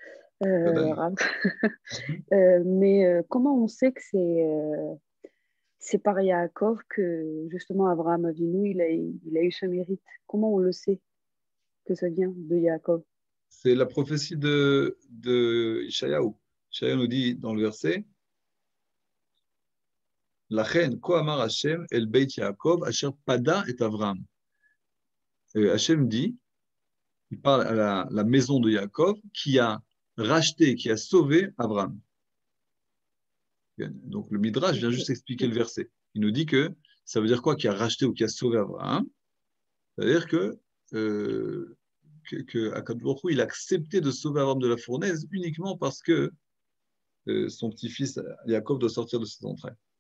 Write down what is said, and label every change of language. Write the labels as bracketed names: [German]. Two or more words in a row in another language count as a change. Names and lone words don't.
[French] Mais comment on sait que c'est par Yaakov que justement Abraham Avinu il a eu ce mérite? Comment on le sait que ça vient de Yaakov? C'est la prophétie de Ishayahu. Ishayahu nous dit dans le verset [Hebrew] לכן כה אמר השם אל בית יעקב אשר פדה את אברהם. [French] Hashem dit, il parle à la maison de Yaakov qui a racheté, qui a sauvé Abraham. Donc le Midrash vient juste expliquer le verset. Il nous dit que ça veut dire quoi qui a racheté ou qui a sauvé Abraham? C'est-à-dire que [Hebrew] הקדוש ברוך הוא, [French] il a accepté de sauver Abraham de la fournaise uniquement parce que son petit-fils Yaakov doit sortir de ses entrailles.